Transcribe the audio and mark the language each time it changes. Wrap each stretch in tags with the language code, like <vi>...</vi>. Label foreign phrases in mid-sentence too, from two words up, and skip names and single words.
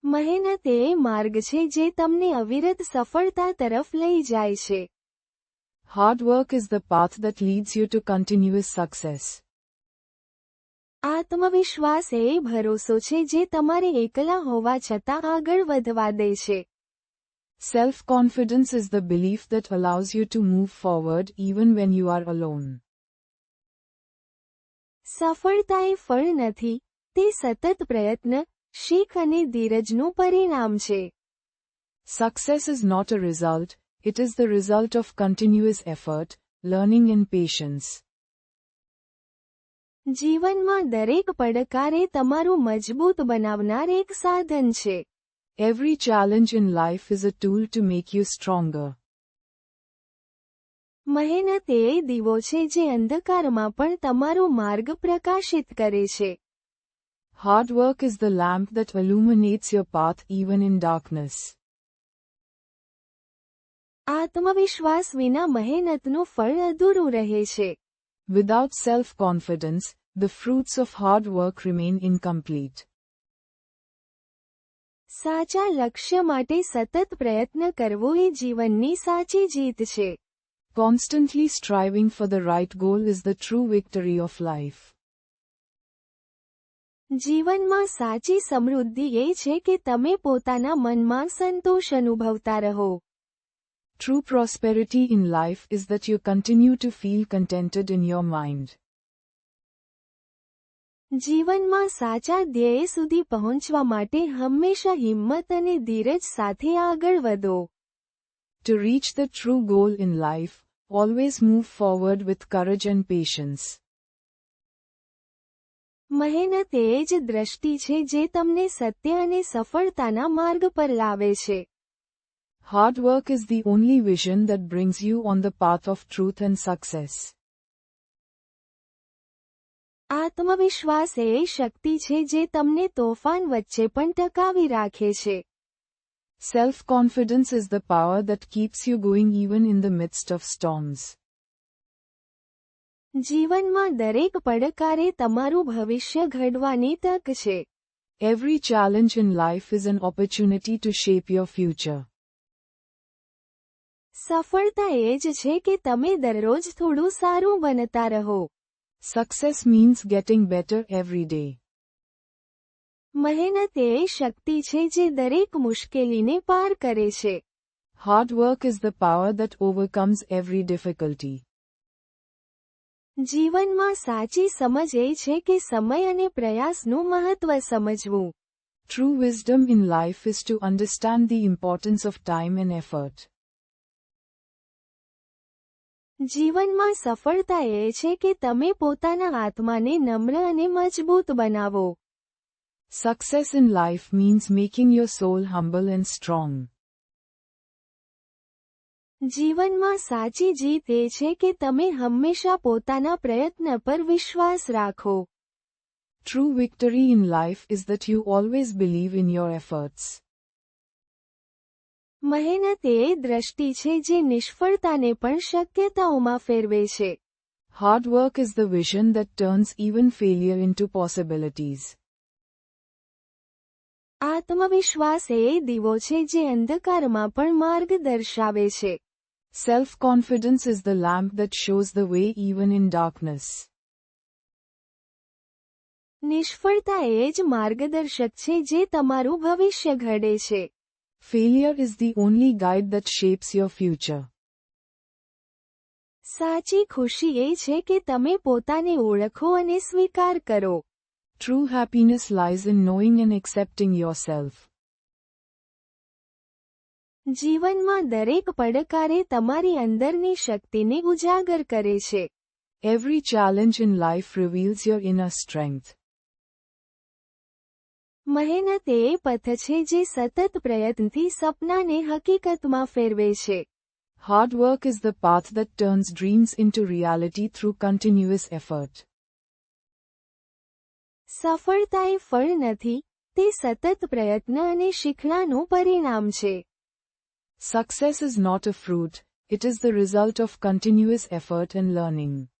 <gu>મહેનત એ માર્ગ છે જે તમને અવિરત સફળતા તરફ લઈ જાય છે.</gu> <en>Hard work is the path that leads you to continuous success.</en> <gu>આત્મવિશ્વાસ એ ભરોસો છે જે તમારે એકલા હોવા છતાં આગળ વધવા દે છે.</gu> <en>Self-confidence is the belief that allows you to move forward even when you are alone.</en> <gu>સફળતા એ ફળ નથી, તે સતત પ્રયત્ન, શીખ અને ધીરજનું પરિણામ છે.</gu> <en>Success is not a result, it is the result of continuous effort, learning and patience.</en> <gu>જીવનમાં દરેક પડકાર એ તમારું મજબૂત બનાવનાર એક સાધન છે.</gu> <en>Every challenge in life is a tool to make you stronger.</en> <gu>મહેનત એ દીવો છે જે અંધકારમાં પણ તમારો માર્ગ પ્રકાશિત કરે છે.</gu> <en>Hard work is the lamp that illuminates your path even in darkness.</en> <gu>આત્મવિશ્વાસ વિના મહેનતનું ફળ અધૂરું રહે છે.</gu> <en>Without self-confidence, the fruits of hard work remain incomplete.</en> <gu>સાચા લક્ષ્ય માટે સતત પ્રયત્ન કરવો એ જીવનની સાચી જીત છે.</gu> <en>Constantly striving for the right goal is the true victory of life.</en> <gu>જીવનમાં સાચી સમૃદ્ધિ એ છે કે તમે પોતાના મનમાં સંતોષ અનુભવતા રહો.</gu> <en>True prosperity in life is that you continue to feel contented in your mind.</en> <gu>જીવનમાં સાચા ધ્યેય સુધી પહોંચવા માટે હંમેશા હિંમત અને ધીરજ સાથે આગળ વધો.</gu> <en>To reach the true goal in life, always move forward with courage and patience.</en> <gu>મહેનત એ જ દ્રષ્ટિ છે જે તમને સત્ય અને સફળતાના માર્ગ પર લાવે છે.</gu> <en>Hard work is the only vision that brings you on the path of truth and success.</en> <gu>આત્મવિશ્વાસ એ શક્તિ છે જે તમને તોફાન વચ્ચે પણ ટકાવી રાખે છે.</gu> <en>Self-confidence is the power that keeps you going even in the midst of storms.</en> <gu>જીવનમાં દરેક પડકારે તમારું ભવિષ્ય ઘડવાની તક છે.</gu> <en>Every challenge in life is an opportunity to shape your future.</en> <gu>સફળતા એ જ છે કે તમે દરરોજ થોડું સારું બનતા રહો.</gu> <en>Success means getting better every day.</en> <gu>મહેનત એ શક્તિ છે જે દરેક મુશ્કેલીને પાર કરે છે.</gu> <en>Hard work is the power that overcomes every difficulty.</en> <gu>જીવનમાં સાચી સમજ એ છે કે સમય અને પ્રયાસનું મહત્વ સમજવું.</gu> <en>True wisdom in life is to understand the importance of time and effort.</en> <gu>જીવનમાં સફળતા એ છે કે તમે પોતાના આત્માને નમ્ર અને મજબૂત બનાવો.</gu> <en>Success in life means making your soul humble and strong.</en> <gu>જીવનમાં સાચી જીત એ છે કે તમે હંમેશા પોતાના પ્રયત્ન પર વિશ્વાસ રાખો.</gu> <en>True victory in life is that you always believe in your efforts.</en> <gu>મહેનત એ દ્રષ્ટિ છે જે નિષ્ફળતાને પણ શક્યતાઓમાં ફેરવે છે.</gu> <en>Hard work is the vision that turns even failure into possibilities.</en> <gu>આત્મવિશ્વાસ એ દીવો છે જે અંધકારમાં પણ માર્ગ દર્શાવે છે.</gu> <en>Self-confidence is the lamp that shows the way even in darkness.</en> <gu>નિષ્ફળતા એ જ માર્ગદર્શક છે જે તમારું ભવિષ્ય ઘડે છે.</gu> <en>Failure is the only guide that shapes your future.</en> <gu>સાચી ખુશી એ છે કે તમે પોતાને ઓળખો અને સ્વીકાર કરો.</gu> <en>True happiness lies in knowing and accepting yourself.</en> <gu>જીવનમાં દરેક પડકારે તમારી અંદરની શક્તિને ઉજાગર કરે છે.</gu> <en>Every challenge in life reveals your inner strength.</en> <gu>મહેનત એ પથ છે જે સતત પ્રયત્નથી સપનાને હકીકતમાં ફેરવે છે.</gu> <en>Hard work is the path that turns dreams into reality through continuous effort.</en> <gu>સફળતા એ ફળ નથી, તે સતત પ્રયત્ન અને શીખણાનું પરિણામ છે.</gu> <en>Success is not a fruit, it is the result of continuous effort and learning.</en>